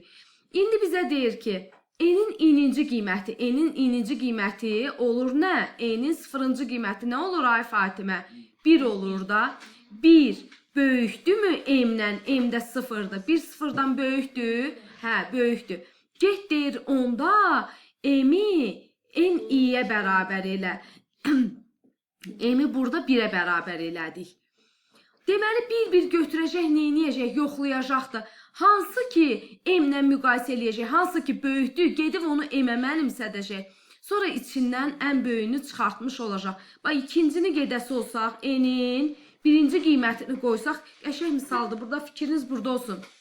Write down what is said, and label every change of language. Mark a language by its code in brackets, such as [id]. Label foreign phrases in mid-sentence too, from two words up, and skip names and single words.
[az] İndi bizə deyir ki, n-in ininci qiyməti olur nə? N-in sıfırıncı qiyməti nə olur ay Fatimə? 1 olur da. 1 böyükdürmü m-dən? M-də 0-dır. 1 0-dan böyükdür? Hə, böyükdür. Get deyir onda m-i n-i-yə bərabər elə. M-i burada 1-ə bərabər elədik. Deməli, bir-bir götürəcək, neyniyəcək, yoxlayacaq da. Hansı ki, m-lə müqayisə eləyəcək, hansı ki, böyükdür, gedib onu m-ə mənimsədəcək. Sonra içindən ən böyüyünü çıxartmış olacaq. Bax, ikincini gedəsi olsaq, n-in birinci qiymətini qoysaq, qəşəng misaldır, burada fikriniz burada olsun.